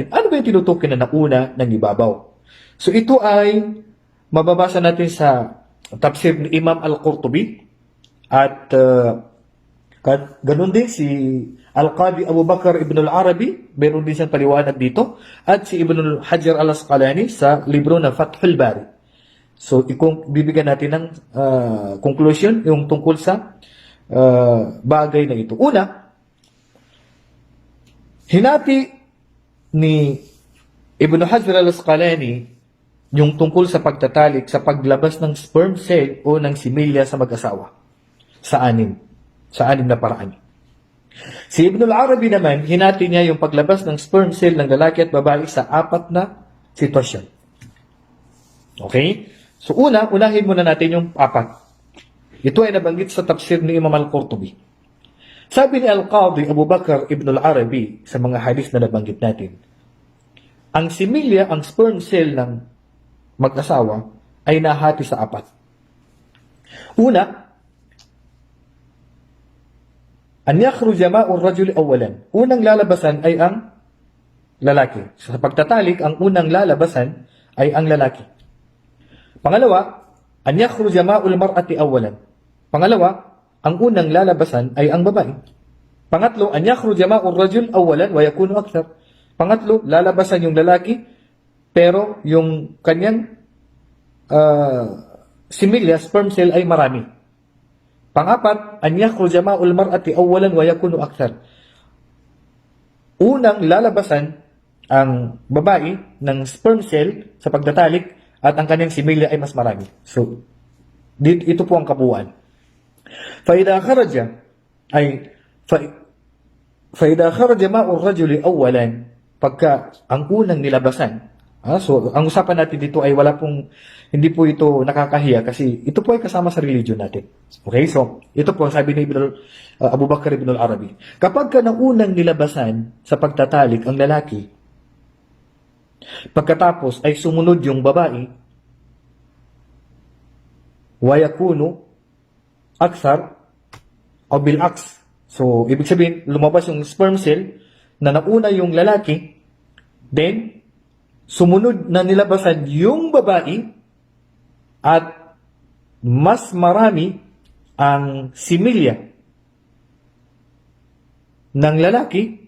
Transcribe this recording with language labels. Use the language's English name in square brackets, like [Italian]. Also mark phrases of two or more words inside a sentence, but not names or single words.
[Filipino] Ano ba yung tinutukoy na nauna ng ibabaw? So ito ay mababasa natin sa tafsir ni Imam Al-Qurtubi, at ganun din si Al-Qadi Abu Bakr Ibn Al-Arabi, meron din siyang paliwanag dito, at si Ibn Hajar Al-Asqalani sa libro na Fathul Bari. So, bibigyan natin ng conclusion yung tungkol sa bagay na ito. Una, hinati ni Ibn Hajar Al-Asqalani yung tungkol sa pagtatalik, sa paglabas ng [English] sperm cell [Filipino] o ng similya sa mag-asawa. Sa anim na paraan. Si Ibn al-Arabi naman, hinati niya yung paglabas ng [English] sperm cell [Filipino] ng lalaki at babae sa 4 na sitwasyon. Okay? So unahin muna natin yung 4. Ito ay nabanggit sa tafsir ni Imam Al-Qurtubi. Sabi ni Al-Qadi Abu Bakr Ibn al-Arabi sa mga hadis na nabanggit natin, ang similya, ang [English] sperm cell [Filipino] ng mag-asawa ay nahati sa 4. Una, [Arabic] أن يخرج ماء الرجل أولا. [Filipino] Unang lalabasan ay ang lalaki. So, sa pagtatalik, ang unang lalabasan ay ang lalaki. Pangalawa, [Arabic] أن يخرج ماء المرأة أولا. [Filipino] Pangalawa, ang unang lalabasan ay ang babae. Pangatlo, [Arabic] أن يخرج ماء الرجل أولا ويكون أكثر. [Filipino] Pangatlo, lalabasan yung lalaki, pero yung kanyang similya, [English] sperm cell [Filipino] ay marami. Pangapat, [Arabic] أن يخرج ماء المرأة أولا ويكون أكثر. [Filipino] Unang lalabasan ang babae ng [English] sperm cell [Filipino] sa pagtatalik at ang kanyang similya ay mas marami. So, ito po ang kabuuan. [Arabic] فإذا خرج ماء الرجل أولا, [Filipino] pagka ang unang nilabasan. So, ang usapan natin dito ay hindi po ito nakakahiya kasi ito po ay kasama sa religion natin. Okay, so ito po sabi ni Abu Bakr ibn al-Arabi. Kapag ka ng unang nilabasan sa pagtatalik ang lalaki, pagkatapos ay sumunod yung babae, [Arabic] ويكون أكثر [Filipino] o bil-aks. So, ibig sabihin, lumabas yung [English] sperm cell [Filipino] na nauna yung lalaki, then sumunod na nilabasan yung babae at mas marami ang similya ng lalaki.